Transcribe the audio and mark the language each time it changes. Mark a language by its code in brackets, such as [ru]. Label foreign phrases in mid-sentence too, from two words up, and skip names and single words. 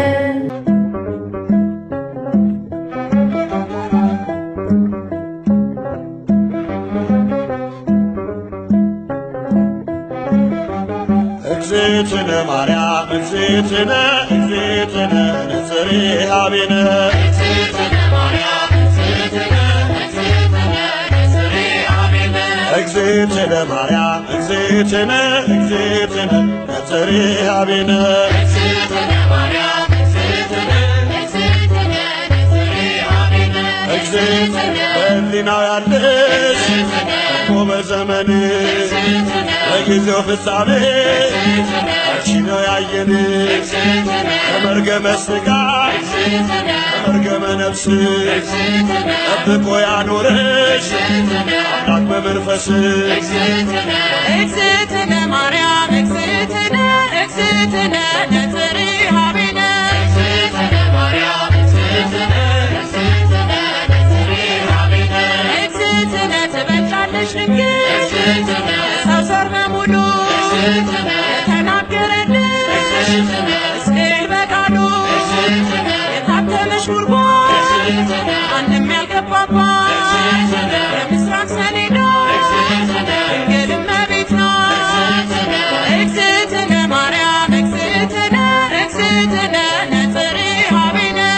[gez] እግዝእትነ ማርያም እግዝእትነ እግዝእትነ ነጽሬሃ ቤነ እግዝእትነ ማርያም እግዝእትነ እግዝእትነ ነጽሬሃ ቤነ [am] እግዝእትነ በሕሊናው ያለሽ እኮ በዘመንሽ በጊዜው ፍጻሜ አንቺ ነው ያየንሽ ከመርገመ ሥጋ ከመርገመ ነፍስ ጠብቆ ያኖረሽ አምላክ በመንፈስ [gez] እግዝእትነ ማርያም እግዝእትነ እግዝእትነ ነጽሬሃ ቤነ እግዝእትነ [am] ትበልጫለሽ ድንግል ሰው ዘር በሙሉ የተናገረልሽ ሕዝቅኤል በቃሉ የታተመሽ ጉርጓድ ማንም ያልገባባት የምስራቅ ሰሌዳ ድንግል እመቤት ናት። [gez] እግዝእትነ ማርያም እግዝእትነ እግዝእትነ ነጽሬሃ ቤነ